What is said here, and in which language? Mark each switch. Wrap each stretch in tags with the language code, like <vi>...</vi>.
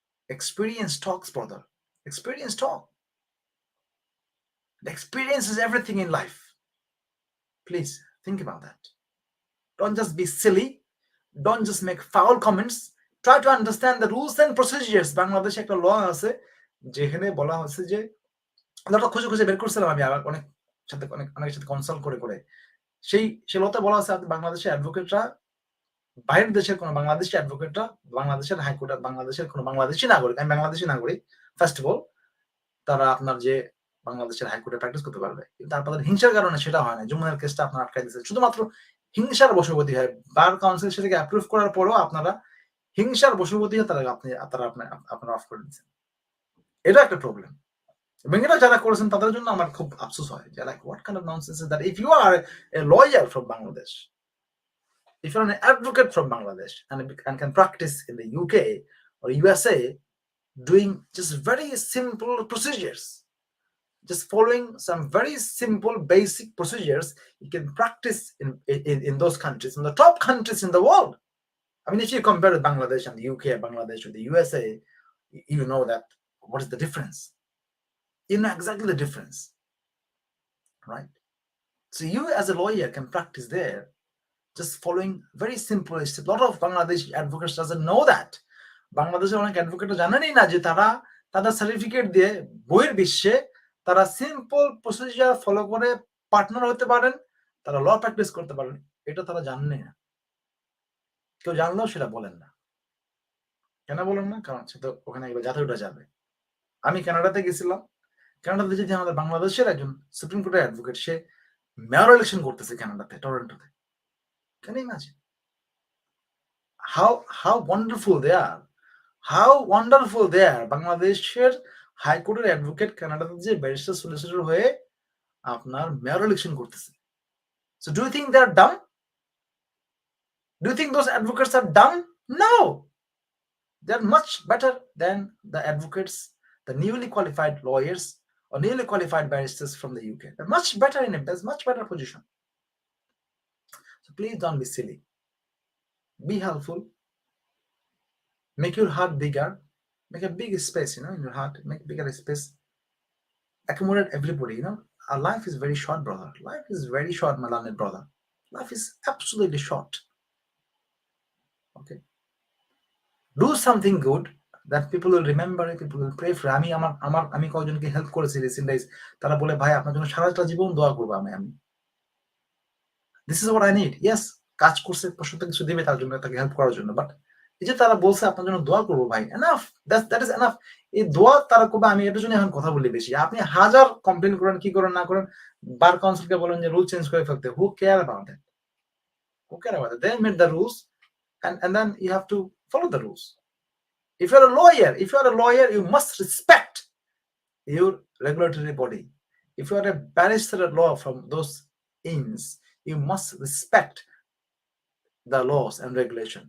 <en>Experience talks, brother. Experience talk. The experience is everything in life. Please think about that. Don't just be silly. Don't just make foul comments. Try to understand the rules and procedures.</en> <bn>বাংলাদেশে একটা ল আছে যেখানে বলা হচ্ছে যে লটা খুঁজে বের করছিলাম আমি আবার অনেকের সাথে কনসাল্ট করে সেই লতে বলা আছে বাংলাদেশের অ্যাডভোকেটরা বাইরের দেশের কোনো বাংলাদেশি অ্যাডভোকেটরা বাংলাদেশের হাইকোর্ট বাংলাদেশের কোনো বাংলাদেশি নাগরিক আমি বাংলাদেশি নাগরিক</bn> <en>first of all</en> <bn>তারা আপনার যে বাংলাদেশের হাইকোর্টে প্র্যাকটিস করতে পারবে কিন্তু তারপর হিংসার কারণে সেটা হয় না যমুনার কেসটা আপনার আটকাই দিয়েছে শুধুমাত্র হিংসার বশবর্তী হয় বার কাউন্সিল সেটাকে অ্যাপ্রুভ করার পরেও আপনারা হিংসার বশবর্তী হয়ে আপনারা অফ করে দিচ্ছেন এটা একটা প্রবলেম এবং এটা যারা করেছেন তাদের জন্য আমার খুব আফসোস হয় যে</bn> <en>Like what kind of nonsense is that if you are a lawyer from Bangladesh if you're an advocate from Bangladesh and can practice in the UK or USA doing just very simple procedures, just following some very simple basic procedures, you can practice in those countries, in the top countries in the world. I mean, if you compare Bangladesh and the UK, Bangladesh with the USA, you know that what is the difference? You know exactly the difference, right? So you as a lawyer can practice there just following very simple steps. A lot of Bangladeshi advocates doesn't know that.</en> <bn>বাংলাদেশের অনেক advocate জানেনই না যে তারা তাদের certificate দিয়ে বইয়ের বিশ্বে তারা সিম্পল প্রসিজার ফলো করে পার্টনার হতে পারেন তারা ল প্র্যাকটিস করতে পারেন এটা তারা জানেনই না কেউ জানলেও সেটা বলেন না কেন বলেন না কারণ সে তো ওখানে যাতে ওটা যাবে আমি কানাডাতে গেছিলাম কানাডাতে যদি আমাদের বাংলাদেশের একজন সুপ্রিম কোর্টের অ্যাডভোকেট সে মেয়র ইলেকশন করতেছে কানাডাতে টরন্টোতে</bn> <en>Can you imagine? How wonderful they are. How wonderful they are.</en> <bn>বাংলাদেশের হাইকোর্টের অ্যাডভোকেট কানাডাতে যে ব্যারিস্টার সলিসিটর হয়ে আপনার মেয়র ইলেকশন করতেছে।</bn> <en>So do you think they are dumb? Do you think those advocates are dumb? No. They are much better than the advocates, the newly qualified lawyers or newly qualified barristers from the UK. They're much better in it. There's much better position. So please don't be silly. Be helpful. Make your heart bigger. Make a big space, in your heart. Make bigger space. Accommodate everybody, Our life is very short, brother. Life is very short, my learned brother. Life is absolutely short. Okay. Do something good that people will remember, people will pray for.</en> <bn>আমি কয়েকজনকে help করেছি recent days, তারা বলে ভাই আপনার জন্য সারাটা জীবন দোয়া করবো আমি।</bn> <en>This is what I need.</en> <bn>Yes, কাজ করছে, প্রশ্নটা কিছু দিবে তার জন্য, তাকে হেল্প করার জন্য, বাট এই যে তারা বলছে আপনার জন্য দোয়া করবো ভাই,</bn> <en>Enough, that is enough.</en> <bn>এই দোয়া তারা করবে, আমি এটার জন্য এখন কথা বলি বেশি। আপনি হাজার কমপ্লেন করেন, কি করেন না করেন, বার কাউন্সিলকে বলেন যে রুল চেঞ্জ করে ফেলতে,</bn> <en>Who care about that? Who care about it? They made the rules, and then you have to follow the rules. If you're a lawyer, you must respect your regulatory body. If you are a barrister at law from those inns, you must respect the laws and regulation.</en>